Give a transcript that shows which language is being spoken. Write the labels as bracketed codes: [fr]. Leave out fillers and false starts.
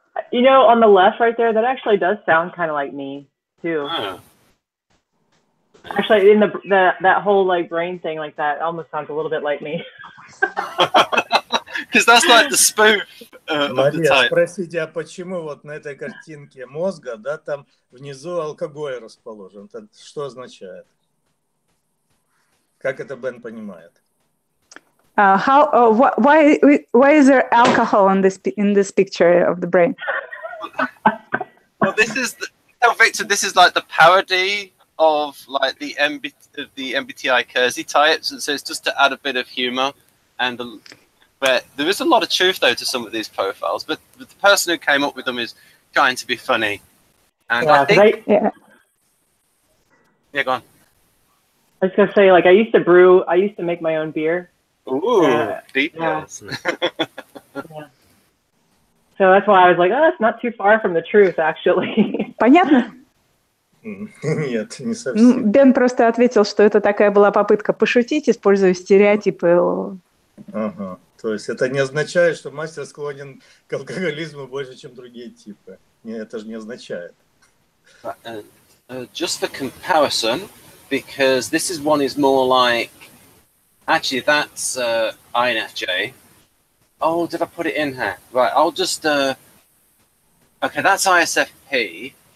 [en] You know, on the left right there, that actually does sound kind of like me too. Oh. Actually, in that whole like brain thing like that almost sounds a little bit like me. Because that's like the spoof of the [ru] Мария, [en] type. [ru] спросите, а почему вот на этой картинке мозга, да, там внизу алкоголь расположен? Это что означает? Как это Бен понимает? [en] Why is there alcohol in this picture of the brain? Well, this is Viktor. This is like the parody of like the MBTI Keirsey types, and so it's just to add a bit of humor. And but there is a lot of truth though to some of these profiles. But the person who came up with them is trying to be funny. And I think, yeah, go on. I was gonna say, like, I used to make my own beer. Ooh, details. Yeah. So that's why I was like, oh, that's not too far from the truth, actually. [ru] Понятно? Нет, не совсем. Бен просто ответил, что это такая была попытка пошутить, используя стереотипы. Ага. То есть это не означает, что мастер склонен к алкоголизму больше, чем другие типы. Нет, это же не означает. [en] Just for comparison, because this one is more like, actually that's INFJ. Oh, did I put it in here? Right, I'll just, okay, that's ISFP.